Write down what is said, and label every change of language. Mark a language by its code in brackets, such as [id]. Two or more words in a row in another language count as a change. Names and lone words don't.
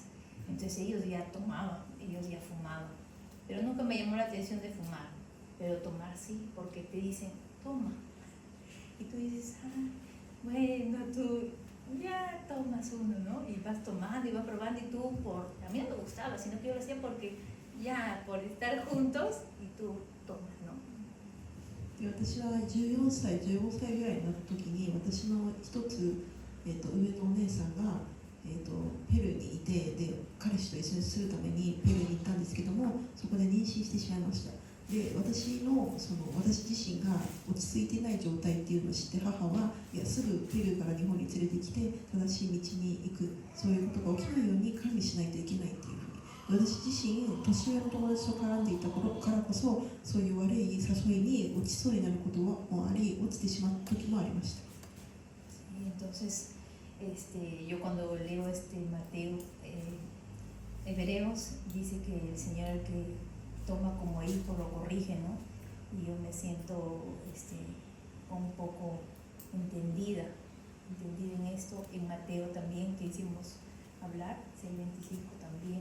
[es] Entonces ellos ya tomaban, ellos ya fumaban. Pero nunca me llamó la atención de fumar, pero tomar sí, porque te dicen, toma. Y tú dices, bueno, tú ya tomas uno, ¿no? Y vas tomando y vas probando y tú, a mí no me gustaba, sino que yo lo hacía porque ya, por estar juntos y tú tomas, ¿no? [ja] で私は14歳、15歳ぐらいになった時に私の一つ、上のお姉さんが、ペルーにいてで彼氏と一緒にするためにペルーに行ったんですけどもそこで妊娠してしまいました。で私自身が落ち着いていない状態っていうのを知って母はいやすぐペルーから日本に連れてきて正しい道に行くそういうことが起きないように管理しないといけないっていう私自身、年上の友達と絡んでいた頃からこそ、そういう悪い誘いに落ちそうになることもあり、落ちてしまった時もありました。 [es] Entonces, yo cuando leo Mateo, Hebreos, dice que el Señor el que toma como hijo lo corrige, ¿no? Y yo me siento un poco entendida en esto, en Mateo también, que hicimos hablar, 6:25 también.